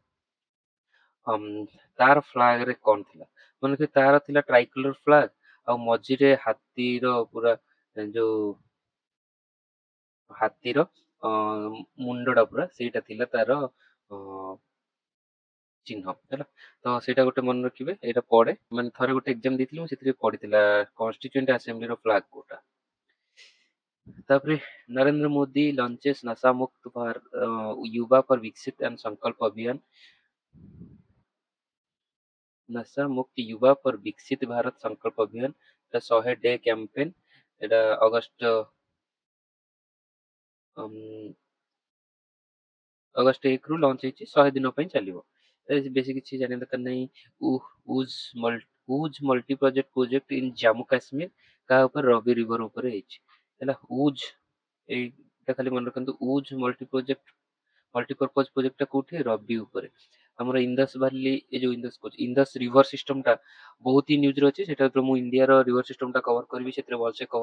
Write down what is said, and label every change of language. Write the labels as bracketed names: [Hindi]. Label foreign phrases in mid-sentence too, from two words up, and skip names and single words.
[Odia] ତାର ଫ୍ଲାଗ ରେ କଣ ଥିଲା ମାନେ କି ତାର ଥିଲା [English] tricolour flag [Odia] ଆଉ ମଝିରେ ହାତୀର ପୁରା ଯୋଉ ହାତୀର ମୁଣ୍ଡଟା ପୁରା ସେଇଟା ଥିଲା ତାର ଚିହ୍ନ ହେଲା ତ ସେଇଟା ଗୋଟେ ମନେ ରଖିବେ ଏଇଟା ପଡେ ମାନେ ଥରେ ଗୋଟେ ଏକ୍ଜାମ ଦେଇଥିଲି ମୁଁ ସେଥିରେ ପଡିଥିଲା କନଷ୍ଟିଚ୍ୟୁଏଣ୍ଟ ଆସେମ୍ବଲିର ଫ୍ଲାଗ କୋଉଟା ତାପରେ नरेंद्र मोदी लॉन्चेस नशा मुक्त युवा पर विकसित एंड संकल्प अभियान नशा मुक्त युवा पर विकसित भारत संकल्प अभियान 100 [English] day campaign [Odia] ଏଇଟା ଅଗଷ୍ଟ 1 ରୁ ଲଞ୍ଚ ହେଇଛି 100 ଦିନ ପାଇଁ ଚାଲିବ ବେଶୀ କିଛି ଜାଣିବା ଦରକାର ନାହିଁ ଉଜ [English] multi project in [Odia] ଜାମ୍ମୁ କାଶ୍ମୀର କାହା ଉପରେ ରବି ରିଭର ଉପରେ ହେଇଛି ହେଲା ଉଜ ଏଇଟା ଖାଲି ମନେ ରଖନ୍ତୁ ଉଜ [English] multipurpose project [Odia] କୋଉଠି ରବି ଉପରେ ଆମର ଇନ୍ଦସ ଭାଲି ଏ ଯୋଉ ଇନ୍ଦସ କହୁଛି ଇନ୍ଦସ [English] river system [Odia] ବହୁତ ହି ନ୍ୟୁଜରେ ଅଛି ସେଟା ମୁଁ ଇଣ୍ଡିଆର [English] river system [Odia] କଭର କରିବି ସେଥିରେ ଭଲସେ କଭର